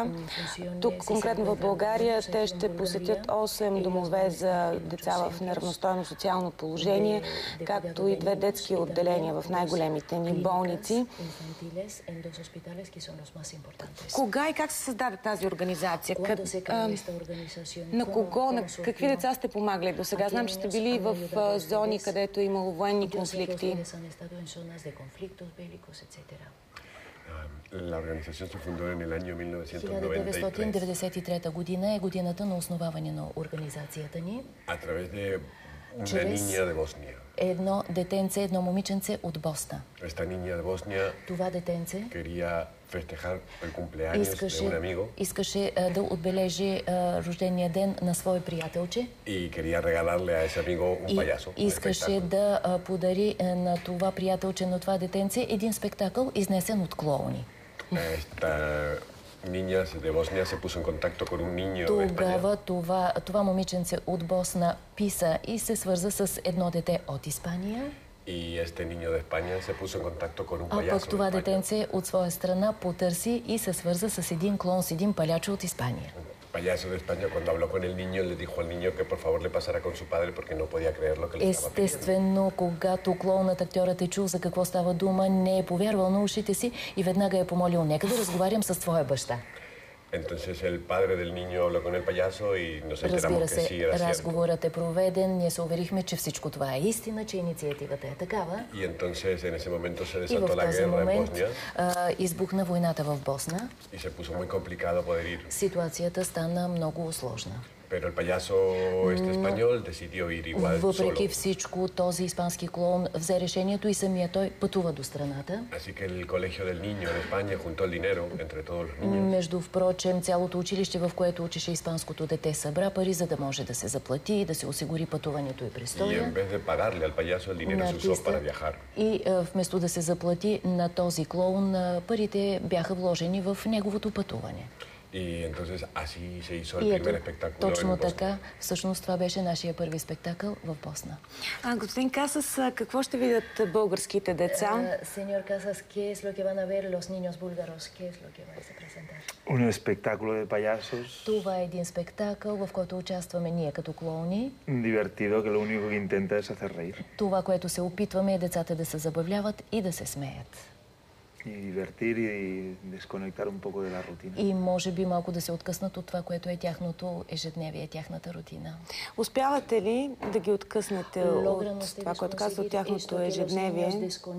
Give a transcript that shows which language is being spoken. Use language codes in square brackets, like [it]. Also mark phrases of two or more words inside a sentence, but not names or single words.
[bg] Тук, конкретно в България, те ще посетят 8 домове за деца в неравностойно социално положение, както и 2 детски отделения в най-големите ни болници. Кога и как се създаде тази организация? На кого, на какви деца сте помагали до сега? Знам, че сте били в зони, където има военни конфликти. [es] La organización se fundó en el año [bg] 1993 година е годината на основаване на организацията ни. [es] A través de una niña de Bosnia. [bg] Едно детенце, едно момиченце от Босна. [es] Esta niña de Bosnia [bg] това детенце [es] quería festejar el cumpleaños de un amigo. [bg] Искаше да отбележи рождения ден на свой приятелче. [es] Y quería regalarle a ese amigo un payaso. [bg] Искаше да подари на това приятелче, на това детенце, един спектакъл, изнесен от клоуни. [es] Niña de Bosnia se puso en contacto con un niño de España. [bg] Тогава това момиченце от Босна писа и се свърза с едно дете от Испания. [es] Y este niño de España se puso en contacto con un payaso. [bg] А пък това детенце от своя страна потърси и се свърза с един клоун, с един палячо от Испания. [es] Payaso de España, cuando habló con el niño, le dijo al niño que por favor le pasara con su padre porque no podía creer lo que le estaba pidiendo. [bg] Естествено, когато клоунът, актьорът е чул за какво става дума, не е повярвал на ушите си и веднага е помолил: нека да разговарям с твоя баща. [es] Entonces el padre del niño habló con el payaso y nos enteramos que sí era cierto. [bg] Разговорът е проведен, ние се уверихме, че всичко това е истина, че инициативата е такава. [es] Y entonces en ese momento se desató la guerra en Bosnia. [bg] Избухна войната в Босна. [es] Y se puso muy complicado poder ir. [bg] Ситуацията стана много сложна. [es] Pero el payaso este español decidió ir igual solo. [bg] Въпреки всичко, този испански клоун взе решението и самия той пътува до страната. [es] Así que el colegio del niño en España juntó el dinero entre todos los niños. [bg] Между впрочем, цялото училище, в което учеше испанското дете, събра пари, за да може да се заплати и да се осигури пътуването и престоя. [es] Y en vez de pagarle al payaso, el dinero se usó para viajar. [bg] И вместо да се заплати на този клоун, парите бяха вложени в неговото пътуване. [es] Y entonces así se hizo el primer espectáculo [bg] точно [es] en Bosnia. [bg] така, всъщност това беше нашия първи спектакъл в Босна. Господин Касас, какво ще видят българските деца? Сеньор Касас, [es] ¿qué es lo que van a ver los niños búlgaros? ¿Qué es lo que vais a presentar? Un espectáculo de payasos. [bg] Това е един спектакъл, в който участваме ние като клоуни. [es] Divertido, que lo único que intenta es hacer reír. [bg] Това, което се опитваме, е децата да се забавляват и да се смеят. [es] Y divertir y desconectar un poco de la rutina. [bg] И може би малко да се откъснат от това, което е тяхното ежедневие, тяхната рутина. Успявате ли да ги откъснете от това, което казва, от тяхното ежедневие?